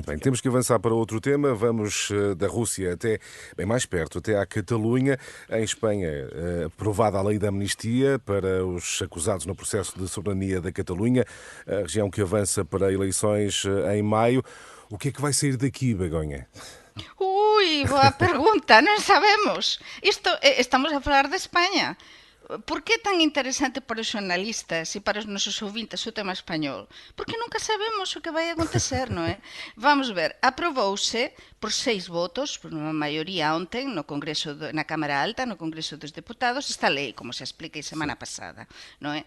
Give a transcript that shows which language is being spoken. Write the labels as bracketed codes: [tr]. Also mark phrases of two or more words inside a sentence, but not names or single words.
[pt] Muito bem, temos que avançar para outro tema. Vamos da Rússia até bem mais perto, até à Catalunha. Em Espanha, aprovada a lei da amnistia para os acusados no processo de soberania da Catalunha, a região que avança para eleições em maio. O que é que vai sair daqui, Begonha? Ui, boa pergunta, [gl] non sabemos. Estamos a falar de España. Por que é tan interesante para os xornalistas e para os nosos ouvintes o tema español? Porque nunca sabemos o que vai acontecer, non é? Vamos ver, aprobouse por 6 votos, por unha maioría ontem no Congreso na Cámara Alta, no Congreso dos Deputados, esta lei, como se expliquei semana pasada, non é?